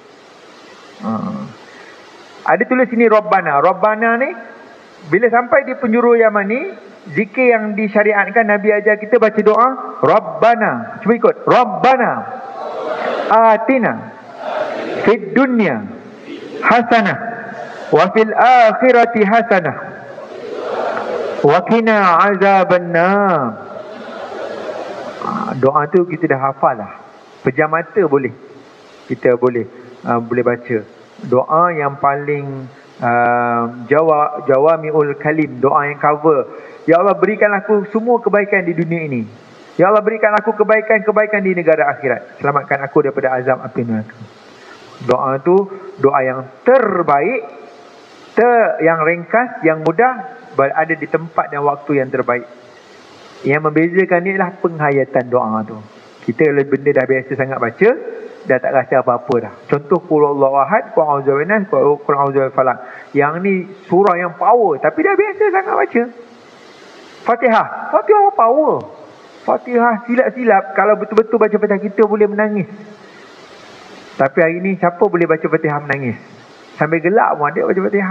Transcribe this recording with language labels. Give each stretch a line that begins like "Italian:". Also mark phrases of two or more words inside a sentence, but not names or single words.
Malay: Ada tulis sini Rabbana. Rabbana ni bila sampai di penjuru Yaman ni, zikir yang disyariatkan, Nabi ajar kita baca doa Rabbana. Cuba ikut.
Arabic: ربنا آتنا في الدنيا حسنة وفي الآخرة حسنة وقنا عذاب النار.
Malay: Doa tu kita dah hafal lah. Pejam mata boleh. Kita boleh baca. Doa yang paling
Arabic: جوامع الكلم,
Malay: doa yang cover. Ya Allah, berikan aku semua kebaikan di dunia ini. Ya Allah, berikan aku kebaikan-kebaikan di negara akhirat. Selamatkan aku daripada azab api neraka. Doa tu doa yang terbaik, yang ringkas, yang mudah, berada di tempat dan waktu yang terbaik. Yang membezakan ni adalah penghayatan doa tu. Kita benda dah biasa sangat baca, dah tak rasa apa-apa dah. Contoh Qul Huwallahu Ahad, Qul A'udzu Birabbin Nas, Qul A'udzu Birabbil Falaq. Yang ni surah yang power, tapi dah biasa sangat baca. Fatihah power. Fatihah silap-silap, kalau betul-betul baca Fatihah kita boleh menangis. Tapi hari ni siapa boleh baca Fatihah menangis? Sambil gelak pun ada baca Fatihah.